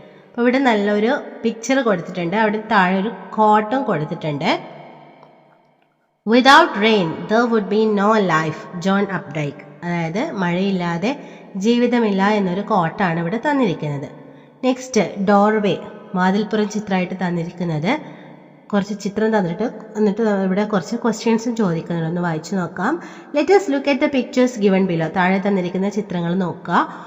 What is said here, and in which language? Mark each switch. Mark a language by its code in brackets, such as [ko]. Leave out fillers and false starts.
[ml] അപ്പോൾ ഇവിടെ നല്ലൊരു പിക്ചർ കൊടുത്തിട്ടുണ്ട്. അവിടെ താഴെ ഒരു കോട്ടും കൊടുത്തിട്ടുണ്ട്. [en] Without rain, there would be no life. [ml] John അപ്ഡൈക്ക്. അതായത് മഴയില്ലാതെ ജീവിതമില്ല എന്നൊരു കോട്ടാണ് ഇവിടെ തന്നിരിക്കുന്നത്. നെക്സ്റ്റ് ഡോർവേ, വാതിൽപ്പുറം ചിത്രമായിട്ട് തന്നിരിക്കുന്നത്. കുറച്ച് ചിത്രം തന്നിട്ട് എന്നിട്ട് ഇവിടെ കുറച്ച് ക്വസ്റ്റ്യൻസും ചോദിക്കുന്നുണ്ട്. ഒന്ന് വായിച്ചു നോക്കാം. [en] Let us look at the pictures given below. [ml] താഴെ തന്നിരിക്കുന്ന ചിത്രങ്ങൾ നോക്കുക.